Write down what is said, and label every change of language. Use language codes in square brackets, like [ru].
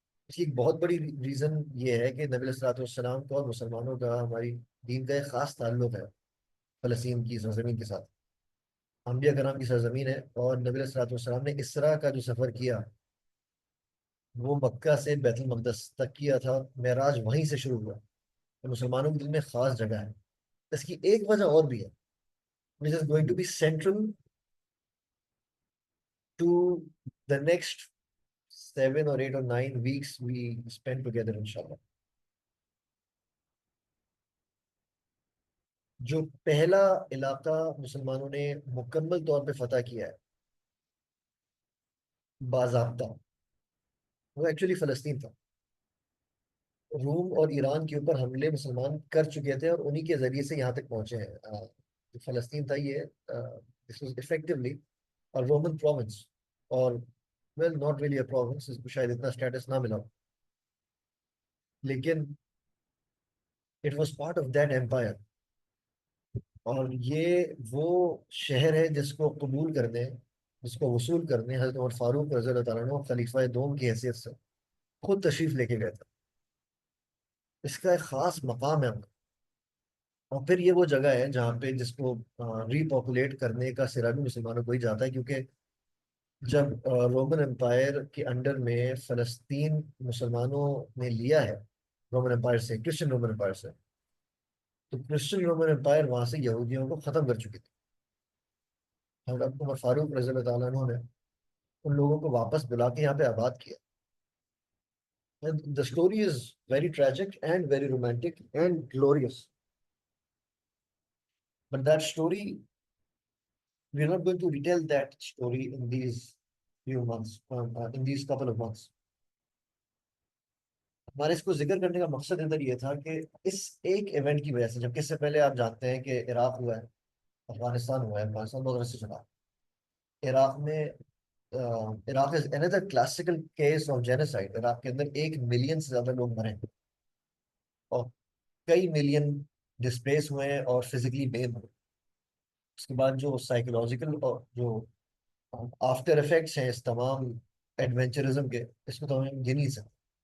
[ur] اس کی ایک بہت بڑی ریزن یہ ہے کہ نبی علیہ الصلوۃ والسلام کا اور مسلمانوں کا ہماری دین کا ایک خاص تعلق ہے فلسطین کی سرزمین کے ساتھ. انبیاء کرام کی سرزمین ہے اور نبی علیہ الصلوۃ والسلام نے اسرا کا جو سفر کیا وہ مکہ سے بیت المقدس تک کیا تھا. معراج وہیں سے شروع ہوا. مسلمانوں کے دل میں خاص جگہ ہے. اس کی ایک وجہ اور بھی ہے [en] which is going to be central to the next 7 or 8 or 9 weeks we spend together inshallah. [ur] جو پہلا علاقہ مسلمانوں نے مکمل طور پہ فتح کیا ہے باضابطہ وہ ایکچولی فلسطین تھا. روم اور ایران کے اوپر حملے مسلمان کر چکے تھے اور انہی کے ذریعے سے یہاں تک پہنچے ہیں. فلسطین تھا یہ [en] this was effectively a Roman province [ur] اور [en] well not really a province. [ur] اس کو شاید اتنا اسٹیٹس نہ ملا لیکن [en] it was part of that empire. [ur] اور یہ وہ شہر ہے جس کو قبول کرنے، جس کو وصول کرنے حضرت عمر فاروق رضی اللہ تعالیٰ عنہ خلیفہ دوم کی حیثیت سے خود تشریف لے کے گئے تھے. اس کا ایک خاص مقام ہے. اور پھر یہ وہ جگہ ہے جہاں پہ جس کو ری پاپولیٹ کرنے کا سرا بھی مسلمانوں کو ہی جاتا ہے کیونکہ جب رومن امپائر کے انڈر میں فلسطین مسلمانوں نے لیا ہے رومن امپائر سے، کرسچن رومن امپائر سے، تو کرسچن رومن امپائر وہاں سے یہودیوں کو ختم کر چکی تھی. حضرت عمر فاروق رضی اللہ تعالیٰ عنہ نے ان لوگوں کو واپس بلا کے یہاں پہ آباد کیا. [en] The story is very tragic and very romantic and glorious. But that story, we're not going to retell that story in these few months, in these couple of months. [ur] ہمارے اس کو ذکر کرنے کا مقصد اندر یہ تھا کہ اس ایک ایونٹ کی وجہ سے، جبکہ اس سے پہلے آپ جانتے ہیں کہ عراق ہوا ہے، افغانستان ہوا ہے، افغانستان بہت عرصے سے چلا. عراق میں عراق از [en] another classical case of genocide. [ur] Iraq کے اندر 1 ملین سے زیادہ لوگ مرے ہیں اور کئی ملین ڈسپلیس ہوئے ہیں اور فزیکلی بین ہوئے. اس کے بعد جو سائیکولوجیکل اور جو آفٹر افیکٹس ہیں اس تمام ایڈونچرزم کے، اس میں تو ہم گن نہیں سکتے.